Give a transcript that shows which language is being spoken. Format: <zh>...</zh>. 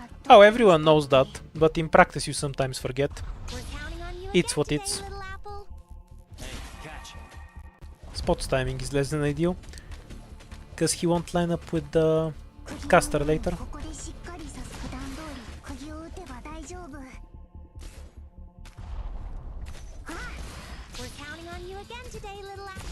<en>Oh, everyone knows that, but in practice you sometimes forget. It's what it's. Hey, catch. Spot's timing is less than ideal, because he won't line up with the caster later.</en> <ja>ここでしっかりさす。普段通り釘を打てば大丈夫。 We're counting on you again today, little apple.</ja>